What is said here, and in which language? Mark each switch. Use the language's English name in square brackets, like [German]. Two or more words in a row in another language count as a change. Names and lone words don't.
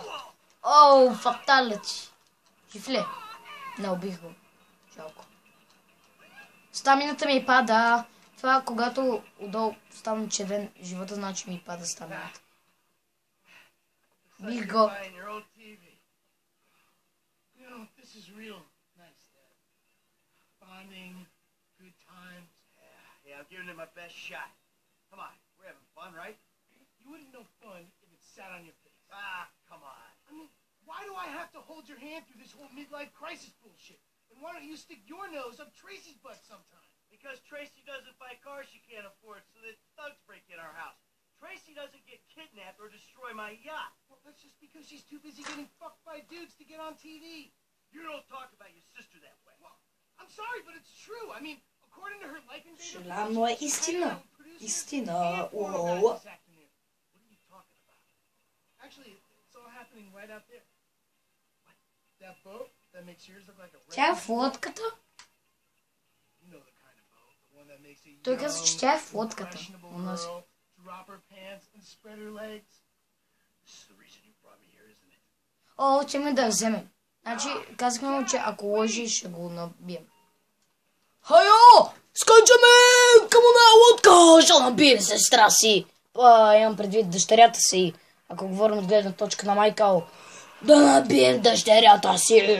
[Bulgarian] Фаталити. Жив ли? Не, убих го. Жалко. Стамината ми пада. Това, когато отдолу стана червен, живота значи ми пада стамината. Бих го. [English] This is real nice, Dad. Bonding, good times. Yeah, I'm giving it my best shot. Come on, we're having fun, right? You wouldn't know fun if it sat on your face. Come on. I mean, why do I have to hold your hand through this whole midlife crisis bullshit? And why don't you stick your nose up Tracy's butt sometime? Because Tracy doesn't buy cars she can't afford, so that thugs break in our house. Tracy doesn't get kidnapped or destroy my yacht. Well, that's just because she's too busy getting fucked by dudes to get on TV. You don't talk about your sister that way. Well, I'm sorry, but it's true. I mean, according to her life and data... [Bulgarian] Желано е истина. Истина. [English] What are you talking about? Actually, it's all happening right out there. What? That boat that makes yours look like a... [Bulgarian] Тя е в лодката? [English] You know the kind of boat. The one that makes a... [Bulgarian] Той каза, че тя е в лодката. [English] Drop her pants and spread her legs. This is the reason you brought me here, isn't it? [Bulgarian] Че ме да вземем. Значи, казахме му, че ако лъжи, ще го набием. Хайо! Скачаме към една лодка! Ще набием сестра си! Имам предвид дъщерята си. Ако говорим от гледна точка на Майкъл. Да набием дъщерята си!